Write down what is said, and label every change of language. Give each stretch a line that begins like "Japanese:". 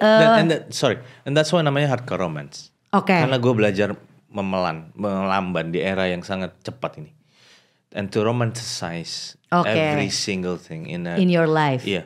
English: and that's why
Indonesian: namanya
English: hardcore romance.
Indonesian: Oke. Karena gue belajar melamban di era yang sangat cepat ini.
English: And to romanticize every single thing in your life